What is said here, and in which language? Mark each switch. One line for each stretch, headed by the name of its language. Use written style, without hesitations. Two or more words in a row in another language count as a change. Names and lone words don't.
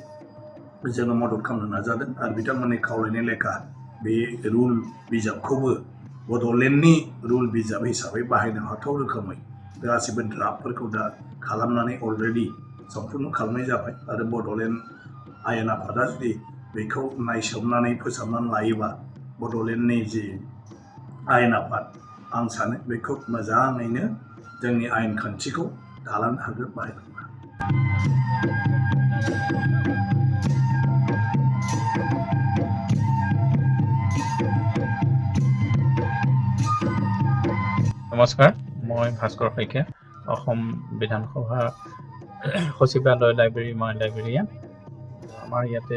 Bodo: जोङो मदद खालामनो नाजादों आरो बिथांमोननि खावलायनाय लेखा बे रुल बिजाबखौबो बड'लेण्डनि रुल बिजाब हिसाबै बाहायनो हाथाव रोखोमै गासिबो ड्राफ्टफोरखौ दा खालामनानै अलरेडि सम्पुर्ण खालामनाय जाबाय आरो बड'लेण्ड आयेन आफादा जुदि बेखौ नायसोमनानै फोसाबनानै लायोबा बड'लेण्डनि जि आयेन आफाद आं सानो बेखौ मोजाङैनो जोंनि आयेन खान्थिखौ दालांनो हागोन बाहायलांनो
Assamese: নমস্কাৰ মই ভাস্কৰ শইকীয়া অসম বিধানসভা সচিবালয় লাইব্ৰেৰী মই লাইব্ৰেৰীয়ান আমাৰ ইয়াতে